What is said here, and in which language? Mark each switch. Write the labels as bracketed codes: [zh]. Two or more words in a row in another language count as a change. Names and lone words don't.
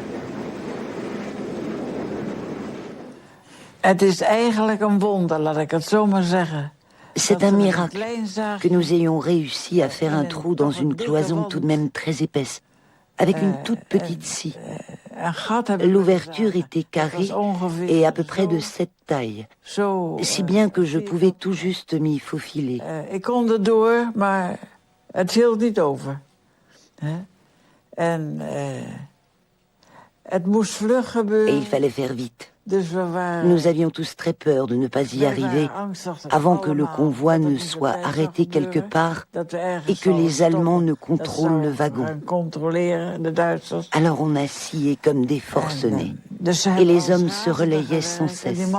[fr] C'est un miracle que nous ayons réussi à faire un trou dans une cloison tout de même très épaisse, avec une toute petite scie. L'ouverture était carrée et à peu près de cette taille, si bien que je pouvais tout juste m'y faufiler. [nl] Ik kon erdoor, maar het hield niet over. En het moest vlug gebeuren. [fr] Et il fallait faire vite. Nous avions tous très peur de ne pas y arriver avant que le convoi ne soit arrêté quelque part et que les Allemands ne contrôlent le wagon. Alors on a scié comme des forcenés et les hommes se relayaient sans cesse.